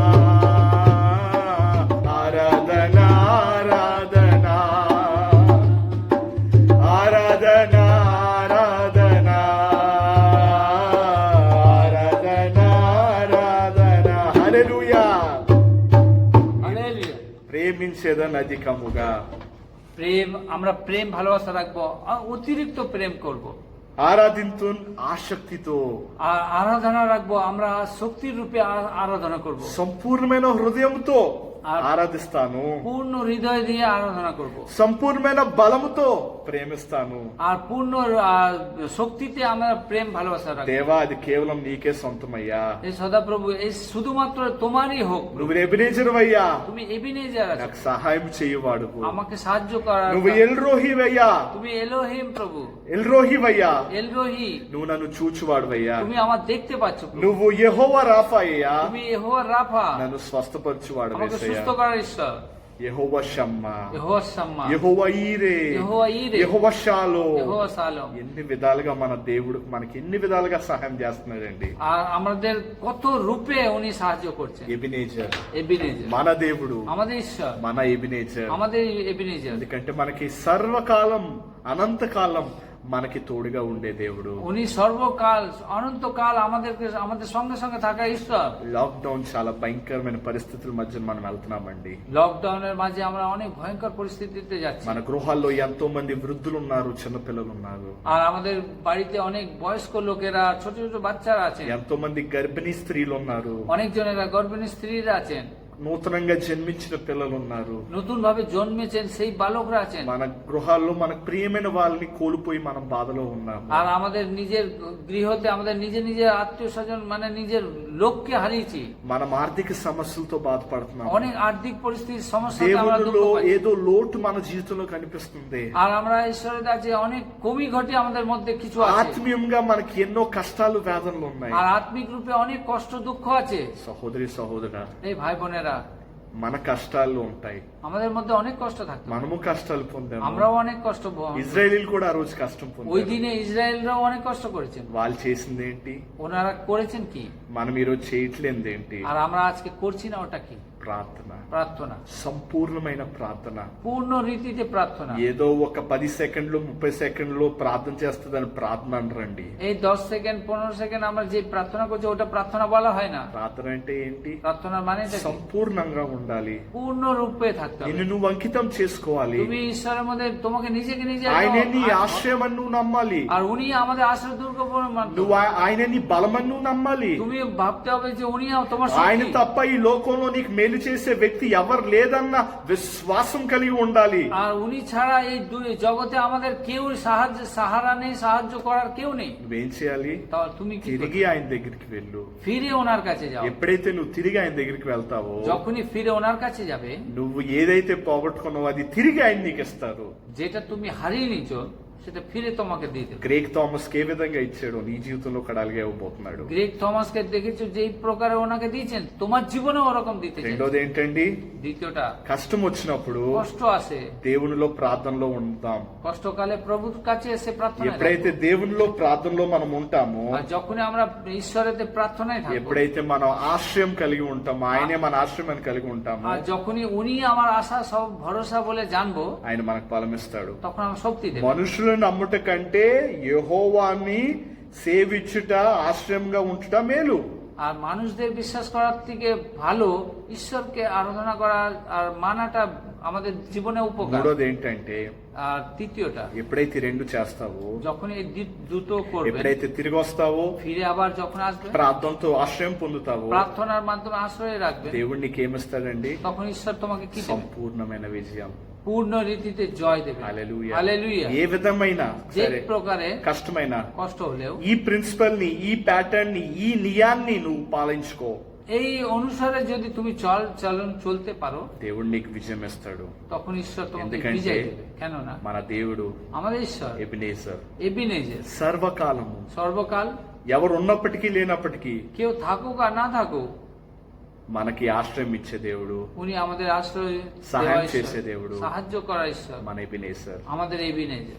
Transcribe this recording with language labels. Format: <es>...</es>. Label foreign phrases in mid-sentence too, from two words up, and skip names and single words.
<te>ఆరాధన ఆరాధన ఆరాధన ఆరాధన ఆరాధన ఆరాధన హల్లెలూయా</te> <bn>হালেলুয়া।</bn> <te>ప్రేమించేదన్ అధికముగా</te> <bn>প্রেম, আমরা প্রেম ভালোবাসা রাখবো, অতিরিক্ত প্রেম করব।</bn> <te>ఆరాధింతున్ ఆసక్తితో</te> <bn>আর আরাধনা রাখবো, আমরা শক্তির রূপে আরাধনা করব।</bn> <te>సంపూర్ణమైన హృదయంతో ఆ- ఆరాధిస్తాను</te> <bn>পূর্ণ হৃদয় দিয়ে আরাধনা করব।</bn> <te>సంపూర్ణమైన బలముతో ప్రేమిస్తాను</te> <bn>আর পূর্ণ শক্তিতে আমরা প্রেম ভালোবাসা রাখবো।</bn> <te>దేవా అది కేవలం నీకే సొంతమయ్యా</te> <bn>এই সদাপ্রভু, এই শুধুমাত্র তোমারই হোক।</bn> <te>నువ్వు ఎబినేజర్వయ్యా</te> <bn>তুমি এবিনেজার আছো,</bn> <te>నాకు సహాయం చేయవాడు</te> <bn>আমাকে সাহায্য করার।</bn> <te>నువ్వు ఎల్రోహివయ్యా</te> <bn>তুমি এলোহিম প্রভু,</bn> <te>ఎల్రోహివయ్యా</te> <bn>এলরোহি,</bn> <te>నువ్వు నన్ను చూచువాడువయ్యా</te> <bn>তুমি আমার দেখতে পাচ্ছ প্রভু।</bn> <te>నువ్వు యెహోవా రాఫా అయ్యా</te> <bn>তুমি యెহোవা রাফা,</bn> <te>నన్ను స్వస్థపరచువాడు</te> <bn>আমাকে সুস্থ করার ঈশ্বর।</bn> <te>యెహోవా షమ్మా</te> <bn>యెహోవా షమ్మా,</bn> <te>యెహోవా ఈరే</te> <bn>యెహోవా ఈరే,</bn> <te>యెహోవా షాలో</te> <bn>యెహోవా শালোম।</bn> <te>ఎన్ని విధాలుగా మన దేవుడు మనకి ఎన్ని విధాలుగా సహాయం చేస్తున్నాడండి</te> <bn>আর আমাদের কত রূপে উনি সাহায্য করছেন।</bn> <te>ఎబినేజర్</te> <bn>এবিনেজার</bn> <te>మన దేవుడు</te> <bn>আমাদের ঈশ্বর,</bn> <te>మన ఎబినేజర్</te> <bn>আমাদের এবিনেজার।</bn> <te>ఎందుకంటే మనకి సర్వకాలం అనంతకాలం మనకి తోడుగా ఉండే దేవుడు</te> <bn>উনি সর্বকাল অনন্তকাল আমাদের সঙ্গে সঙ্গে থাকা ঈশ্বর।</bn> <te>లాక్డౌన్ చాలా భయంకరమైన పరిస్థితుల మధ్య మనం వెళ్తున్నామండి</te> <bn>লকডাউনের মাঝে আমরা অনেক ভয়ঙ্কর পরিস্থিতিতে যাচ্ছি।</bn> <te>మన గృహాల్లో ఎంతో మంది వృద్ధులు ఉన్నారు చిన్నపిల్లలు ఉన్నారు</te> <bn>আর আমাদের বাড়িতে অনেক বয়স্ক লোকেরা, ছোট ছোট বাচ্চারা আছেন,</bn> <te>ఎంతో మంది గర్భిణీ స్త్రీలు ఉన్నారు</te> <bn>অনেক জনেরা গর্ভিণী স্ত্রীরা আছেন,</bn> <te>నూతనంగా జన్మించిన పిల్లలు ఉన్నారు</te> <bn>নতুন ভাবে জন্মেছেন সেই বালকরা আছেন।</bn> <te>మన గృహాల్లో మనకు ప్రియమైన వాళ్ళని కోల్పోయి మనం బాధలో ఉన్నాము</te> <bn>আর আমাদের নিজের গৃহতে আমাদের নিজের নিজের আত্মীয় স্বজন মানে নিজের লোককে হারিয়েছি।</bn> <te>మనం ఆర్థిక సమస్యలతో బాధపడుతున్నాం</te> <bn>অনেক আর্থিক পরিস্থিতির সমস্যাতে আমরা দুঃখ</bn> <te>దేవుడిలో</te> <bn>পাচ্ছি।</bn> <te>ఏదో లోటు మన జీవితంలో కనిపిస్తుంది</te> <bn>আর আমরা ঈশ্বরের কাছে অনেক কমি ঘটে আমাদের মধ্যে কিছু আছে।</bn> <te>ఆత్మీయంగా మనకి ఎన్నో కష్టాలు వేదనలు ఉన్నాయి</te> <bn>আর আত্মিক রূপে অনেক কষ্ট দুঃখ আছে।</bn> <te>సహోదరి సహోదరా</te> <bn>এই ভাই বোনেরা,</bn> <te>మన కష్టాలు ఉంటాయి</te> <bn>আমাদের মধ্যে অনেক কষ্ট থাকতো,</bn> <te>మనము కష్టాలు పొందాము</te> <bn>আমরাও অনেক কষ্ট</bn> <te>ఇజ్రాయేలీలు కూడా ఆ రోజు కష్టం</te> <bn>ওই</bn> <te>పొందారు</te> <bn>দিনে ইসরায়েলরাও অনেক কষ্ট করেছেন।</bn> <te>వాళ్ళు చేసింది ఏంటి</te> <bn>ওনারা করেছেন কি,</bn> <te>మనం ఈరోజు చేయట్లేదు ఏంటి</te> <bn>আর আমরা আজকে করছি না ওটা কি?</bn> <te>ప్రార్థన</te> <bn>প্রার্থনা,</bn> <te>సంపూర్ణమైన ప్రార్థన</te> <bn>পূর্ণ রীতিতে প্রার্থনা।</bn> <te>ఏదో ఒక 10 సెకండ్లు 30 సెకండ్లు ప్రార్థన చేస్తుందని ప్రార్థన అనరండి</te> <bn>এই 10 সেকেন্ড 15 সেকেন্ড আমরা যে প্রার্থনা করছি ওটা প্রার্থনা বলা হয় না।</bn> <te>ప్రార్థన అంటే ఏంటి</te> <bn>প্রার্থনার মানে এটা কি?</bn> <te>సంపూర్ణంగా ఉండాలి</te> <bn>পূর্ণ রূপে থাকতে হবে।</bn> <te>నిన్ను నువ్వు అంకితం చేసుకోవాలి</te> <bn>তুমি ঈশ্বরের মধ্যে তোমাকে নিজেকে নিজে</bn> <te>ఆయనే నీ</te> <bn>একদম-</bn> <te>ఆశ్రయం అని నువ్వు నమ్మాలి</te> <bn>আর উনি আমাদের আশ্রয় দুর্গ মানতে</bn> <te>నువ్వు</te> <bn>হবে।</bn> <te>ఆయన నీ బలం అని నువ్వు నమ్మాలి</te> <bn>তুমি ভাবতে হবে যে উনি তোমার</bn> <te>ఆయన</te> <bn>শক্তি।</bn> <te>తప్ప ఈ లోకంలో నీకు మేలు చేసే వ్యక్తి ఎవరు లేదన్న విశ్వాసం కలిగి ఉండాలి</te> <bn>আর উনি ছাড়া এই জগতে আমাদের কেউ সাহারা নেই, সাহায্য করার কেউ নেই।</bn> <te>నువ్వేం చేయాలి</te> <bn>তাহলে তুমি কি</bn> <te>తిరిగి</te> <bn>করবে?</bn> <te>ఆయన దగ్గరికి వెళ్ళు</te> <bn>ফিরে ওনার কাছে যাও।</bn> <te>ఎప్పుడైతే నువ్వు తిరిగి ఆయన దగ్గరికి వెళ్తావో</te> <bn>যখনই ফিরে ওনার কাছে যাবে,</bn> <te>నువ్వు ఏదైతే పోగొట్టుకున్నావో అది తిరిగి ఆయన నీకు ఇస్తారు</te> <bn>যেটা তুমি হারিয়ে নিছো সেটা ফিরে তোমাকে দিয়ে দেবে।</bn> <te>గ్రేగ్ థామస్ కి ఏ విధంగా ఇచ్చాడో నీ జీవితంలో కూడా అలాగే ఇవ్వబోతున్నాడు.</te> <bn>গ্রেগ থমাসকে দেখেছো যেই প্রকারে ওনাকে দিয়েছেন, তোমার জীবনেও ওরকম দিতে চাই।</bn> <te>రెండోది ఏంటండి?</te> <bn>দ্বিতীয়টা,</bn> <te>కష్టం వచ్చినప్పుడు</te> <bn>কষ্ট আসে,</bn> <te>దేవునిలో ప్రార్థనలో ఉంటాం.</te> <bn>কষ্টকালে প্রভুর কাছে এসে প্রার্থনা</bn> <te>ఎప్పుడైతే దేవునిలో ప్రార్థనలో మనం ఉంటామో,</te> <bn>আর যখনই আমরা ঈশ্বরের প্রার্থনায় থাকবো,</bn> <te>ఎప్పుడైతే మనం ఆశ్రయం కలిగి ఉంటామో, ఆయనే మన ఆశ్రయం అని కలిగి ఉంటామో,</te> <bn>আর যখনই উনি আমার আশা সব ভরসা বলে জানবো,</bn> <te>ఆయన మనకు బలమిస్తాడు.</te> <bn>তখন আমার শক্তি দেবে।</bn> <te>మనుషులను నమ్ముట కంటే యెహోవాని సేవించుట, ఆశ్రయంగా ఉంచుట మేలు.</te> <bn>আর মানুষদের বিশ্বাস করার থেকে ভালো ঈশ্বরকে আরাধনা করা আর মানাটা আমাদের জীবনে উপকার।</bn> <te>మూడోది ఏంటంటే,</te> <bn>আর তৃতীয়টা,</bn> <te>ఎప్పుడైతే ఈ రెండు చేస్తావో,</te> <bn>যখন এই দুটো করবে,</bn> <te>ఎప్పుడైతే తిరిగి వస్తావో,</te> <bn>ফিরে আবার যখন আসবে,</bn> <te>ప్రార్థనతో ఆశ్రయం పొందుతావో,</te> <bn>প্রার্থনার মাধ্যমে আশ্রয় রাখবে,</bn> <te>దేవుడు నీకేమిస్తాడండి?</te> <bn>তখন ঈশ্বর তোমাকে কি দেবে?</bn> <te>సంపూర్ణమైన విజయం.</te> <bn>পূর্ণ রীতিতে জয় দেবে।</bn> <te>హల్లెలూయా.</te> <bn>হালেলুয়া।</bn> <te>ఏ విధమైన</te> <bn>যে</bn> <te>సరే</te> <bn>প্রকারে</bn> <te>కష్టమైన</te> <bn>কষ্ট হলেও</bn> <te>ఈ ప్రిన్సిపల్ ని, ఈ ప్యాటర్న్ ని, ఈ నియాన్ని నువ్వు పాలించుకో,</te> <bn>এই অনুসারে যদি তুমি চলতে পারো,</bn> <te>దేవుడు నీకు విజయం ఇస్తాడు.</te> <bn>তখন ঈশ্বর তোমাকে</bn> <te>ఎందుకంటే</te> <bn>বিজয় দেবে। কেননা</bn> <te>మన దేవుడు</te> <bn>আমাদের ঈশ্বর</bn> <te>ఎబినేజర్,</te> <bn>এবিনেজের,</bn> <te>సర్వకాలము,</te> <bn>সর্বকাল,</bn> <te>ఎవరు ఉన్నప్పటికీ లేనప్పటికీ</te> <bn>কেউ থাকুক আর না থাকুক,</bn> <te>మనకి ఆశ్రయం ఇచ్చే దేవుడు,</te> <bn>উনি আমাদের আশ্রয়</bn> <te>సహాయం</te> <bn>দেওয়া</bn> <te>చేసే</te> <bn>ঈশ্বর,</bn> <te>దేవుడు,</te> <bn>সাহায্য করা ঈশ্বর,</bn> <te>మన ఎబినేజర్.</te> <bn>আমাদের এবিনেজের।</bn>